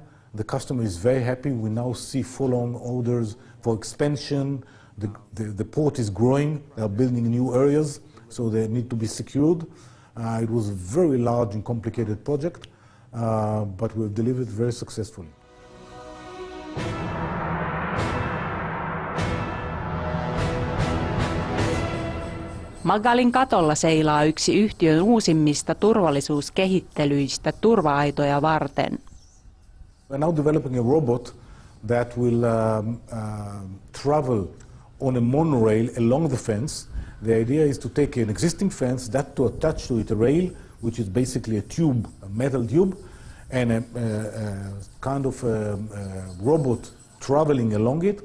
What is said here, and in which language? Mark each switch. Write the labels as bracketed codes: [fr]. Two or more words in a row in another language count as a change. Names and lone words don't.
[en] The customer is very happy. We now see full-on orders for expansion. The port is growing. They are building new areas, so they need to be secured. It was a very large and complicated project, but we've delivered very successfully. [fi] Magalin katolla seilaa yksi yhtiön uusimmista turvallisuuskehittelyistä turva-aitoja varten. [en] We're now developing a robot that will travel on a monorail along the fence. The idea is to take an existing fence, that to attach to it a rail, which is basically a tube, a metal tube, and a kind of robot traveling along it.